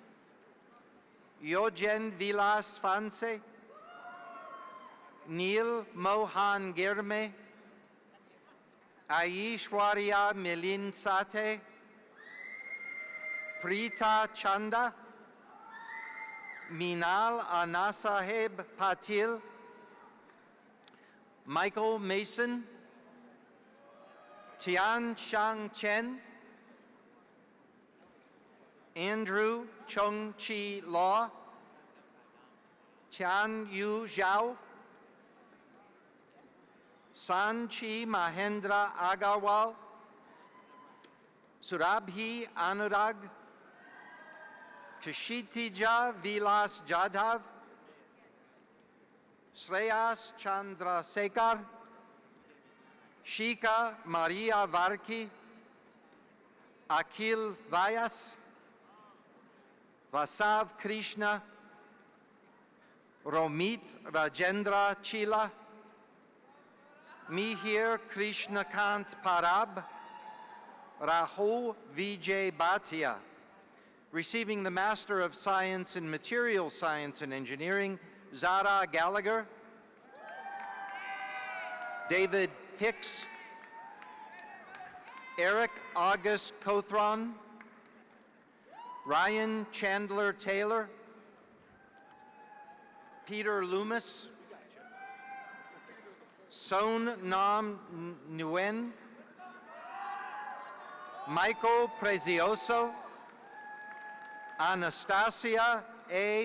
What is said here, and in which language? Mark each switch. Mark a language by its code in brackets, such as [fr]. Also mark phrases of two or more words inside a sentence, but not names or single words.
[en] Yogen Vilas Fanse, Neil Mohan Girme, Aishwarya Milin Sate, Preeta Chanda, Minal Anasaheb Patil, Michael Mason, Tian Shang Chen, Andrew Chung Chi Law, Chan Yu Zhao, Sanchi Mahendra Agarwal, Surabhi Anurag, Kashitija Vilas Jadhav, Shreyas Chandra Sekar, Shika Maria Varki, Akhil Vyas, Vasav Krishna, Romit Rajendra Chila, Mihir Krishnakant Parab, Rahul Vijay Bhatia, receiving the Master of Science in Material Science and Engineering, Zara Gallagher, David Hicks, Eric August Cothron, Ryan Chandler Taylor, Peter Loomis, Son Nam Nguyen, Michael Prezioso, Anastasia A.